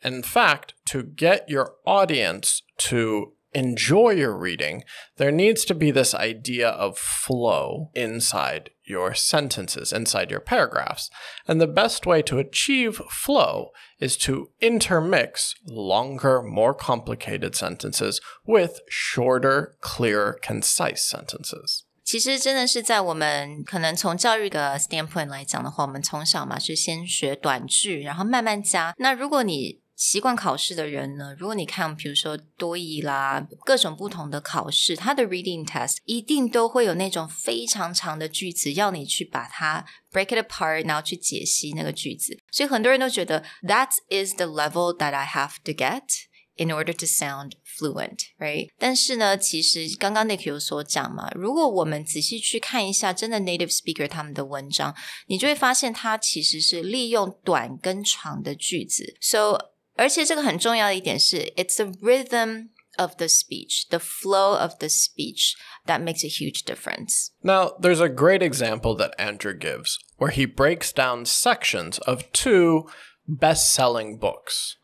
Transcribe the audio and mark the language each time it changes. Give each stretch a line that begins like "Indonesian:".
English: In fact, to get your audience to enjoy your reading, there needs to be this idea of flow inside your sentences, inside your paragraphs. And the best way to achieve flow is to intermix longer, more complicated sentences with shorter, clearer, concise sentences.
Chinese: 其实真的是在我们可能从教育的 standpoint 来讲的话，我们从小嘛是先学短句，然后慢慢加。那如果你习惯考试的人呢，如果你看比如说多益啦，各种不同的考试，它的 reading test 一定都会有那种非常长的句子，要你去把它
English: break it apart，
Chinese: 然后去解析那个句子。所以很多人都觉得
English: that is the level that I have to get in order to sound fluent, right?
Chinese: 但是呢，其实刚刚 Nick 有所讲嘛，如果我们仔细去看一下真的 native speaker 他们的文章，你就会发现它其实是利用短跟长的句子。
English: So
Chinese: 而且这个很重要的一点是
English: it's the rhythm of the speech, the flow of the speech that makes a huge difference. Now, there's a great example that Andrew gives where he breaks down sections of two best-selling books.